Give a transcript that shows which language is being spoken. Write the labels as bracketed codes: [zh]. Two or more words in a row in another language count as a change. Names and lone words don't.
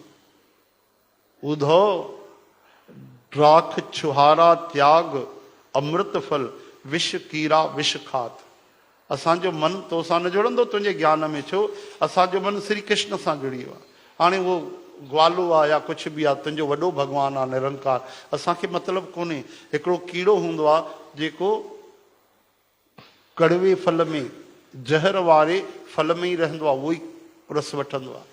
[hi] ॿुधो ड्राख छुहारा त्याग अमृत फल विष कीरा विष खात। [sd] असांजो मन तोसां न जुड़ंदो तुंहिंजे ज्ञान में, छो असांजो मन श्री कृष्ण सां जुड़ी वियो आहे। हाणे उहो ग्वालो आहे या कुझु बि आहे, तुंहिंजो वॾो भॻवानु आहे निरंकार, असांखे मतिलबु कोन्हे। हिकिड़ो कीड़ो हूंदो आहे जेको कड़वे फल में ज़हर वारे फल में ई रहंदो आहे, उहो ई रस वठंदो आहे।